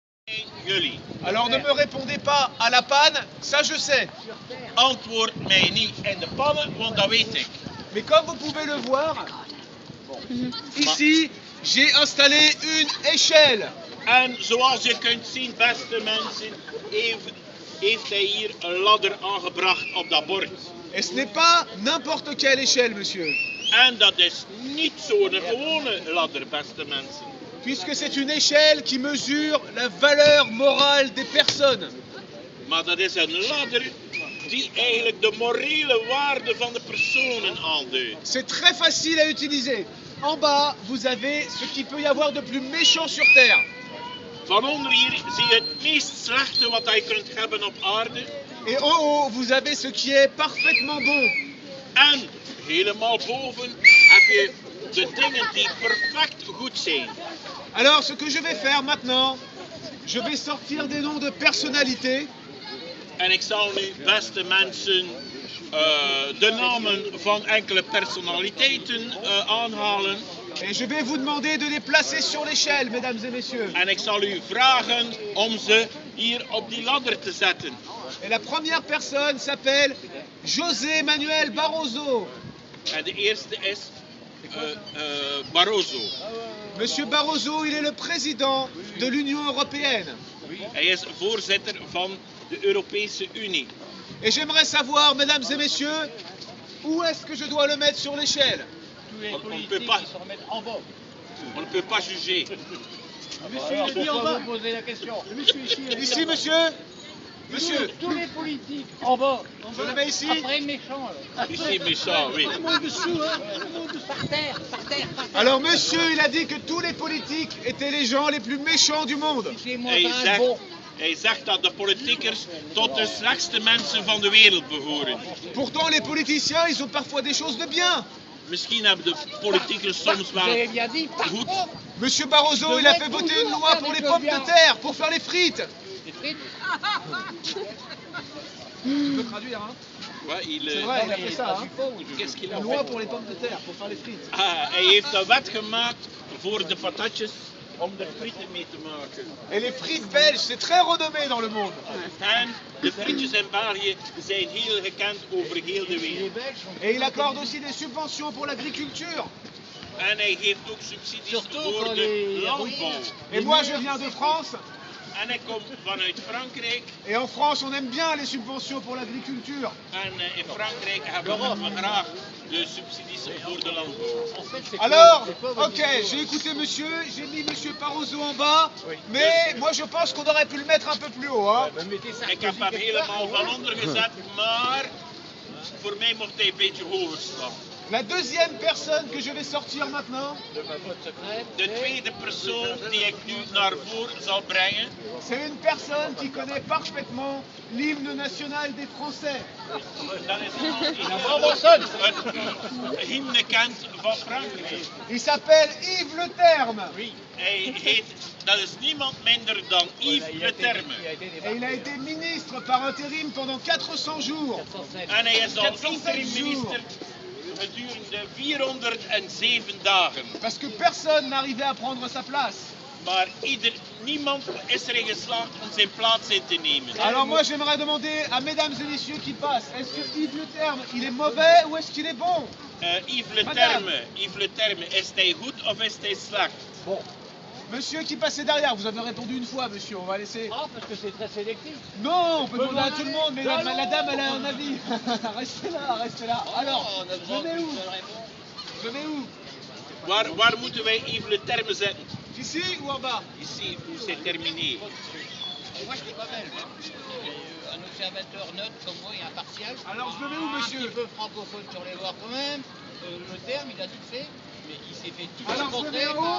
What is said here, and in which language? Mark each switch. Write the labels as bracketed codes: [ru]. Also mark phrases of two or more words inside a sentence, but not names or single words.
[nl] Jullie. [fr] Alors ne me répondez pas à la panne, ça je sais. [nl] Antwoord mij niet in de pannen, want dat weet ik. [fr] Mais comme vous pouvez le voir, ici j'ai installé une échelle. [nl] En zoals je kunt zien, beste mensen, heeft hij hier een ladder aangebracht op dat bord. [fr] Et ce n'est pas n'importe quelle échelle, monsieur. [nl] En dat is niet zo'n gewone ladder, beste mensen. [fr] Puisque c'est une échelle qui mesure la valeur morale des personnes. [nl] Maar dat is een ladder die eigenlijk de morele waarde van de personen aanduidt. [fr] C'est très facile à utiliser. En bas, vous avez ce qu'il peut y avoir de plus méchant sur Terre. [nl] Van onder hier zie je het meest slechte wat je kunt hebben op aarde. [fr] Et en haut, vous avez ce qui est parfaitement bon. [nl] En helemaal boven heb je de dingen die perfect goed zijn. [fr] Alors, ce que je vais faire maintenant, je vais sortir des noms de personnalités. [nl] En ik zal nu, beste mensen, de namen van enkele personaliteiten aanhalen. [fr] Et je vais vous demander de les placer sur l'échelle, mesdames et messieurs. [nl] En ik zal u vragen om ze hier op die ladder te zetten. [fr] Et la première personne s'appelle José Manuel Barroso. [nl] En de eerste is Barroso. [fr] Monsieur Barroso, il est le président de l'Union européenne. [nl] Hij is voorzitter van de Europese Unie. [fr] Et j'aimerais savoir, mesdames et messieurs, où est-ce que je dois le mettre sur l'échelle? On ne peut pas juger. Pourquoi vous posez la question? Ici, monsieur. Monsieur. Tous les politiques en bas. Je le mets ici. Après méchant. Ici, méchant, oui. Par terre, par terre, par terre. Alors, monsieur, il a dit que tous les politiques étaient les gens les plus méchants du monde. C'est moi [nl] Hij zegt dat de politiekers tot de slechtste mensen van de wereld behoren. [fr] Pourtant, les politiciens, ils ont parfois des choses de bien. [nl] Misschien hebben de politiekers soms wel goed. [fr] Monsieur Barroso, il a fait voter une loi pour les pommes de terre, pour faire les frites. Les frites. Tu peux traduire, hein? Ouais, C'est vrai, il a fait ça, hein? Qu'est-ce qu'il a Une loi fait? pour les pommes de terre, pour faire les frites. [nl] Ah, hij heeft een wet gemaakt voor de patatjes om er frieten mee te maken. [fr] Et les frites belges, c'est très renommé dans le monde. [nl] En de frietjes in België zijn heel gekend over heel de wereld. [fr] Et il accorde aussi des subventions pour l'agriculture. [nl] En hij geeft ook subsidies voor de landbouw. [fr] Et moi, je viens de France. [nl] En hij komt vanuit Frankrijk. [fr] Et en France, on aime bien les subventions pour l'agriculture. [nl] En in Frankrijk hebben we graag de subsidies voor de landbouw. [fr] Alors, ok, j'ai écouté monsieur, j'ai mis monsieur Barroso en bas, mais moi je pense qu'on aurait pu le mettre un peu plus haut, hein. [nl] Ik heb hem helemaal van onder gezet, maar voor mij mocht hij een beetje hoger staan. [fr] La deuxième personne que je vais sortir maintenant, [nl] De tweede persoon die ik nu naar voren zal brengen, [fr] c'est une personne qui connaît parfaitement l'hymne national des Français. [nl] dat is iemand die een hymne kent van Frankrijk. [fr] Il s'appelle Yves Le Terme. [nl] Hij heet, dat is niemand minder dan Yves Le Terme. [fr] Et il a été ministre par intérim pendant 400 jours. [nl] En hij is al 407 interim minister gedurende 407 dagen. [fr] Parce que personne n'arrivait à prendre sa place. [nl] Maar niemand is erin geslaagd om zijn plaats in te nemen. [fr] Alors moi j'aimerais demander à mesdames et messieurs qui passent, est-ce que Yves Le Terme, il est mauvais ou est-ce qu'il est bon? [nl] Yves Le Terme, is hij goed of is hij slecht? [fr] Bon. Monsieur qui passait derrière, vous avez répondu une fois, monsieur, on va laisser. Ah, parce que c'est très sélectif. Non, on peut demander à tout le monde, mais la dame, elle a un avis. Restez là, restez là. Alors, je mets où? Je mets où? [nl] Waar moeten wij Yves Le Terme zetten? [fr] Ici ou en bas? Ici, où c'est terminé. Moi, je suis pas belge. Un observateur neutre comme moi et impartial. Alors, je le mets où, Un monsieur? petit peu francophone sur les bords quand même. Le terme, il a tout fait. Mais il s'est fait tout Alors, je le mets où?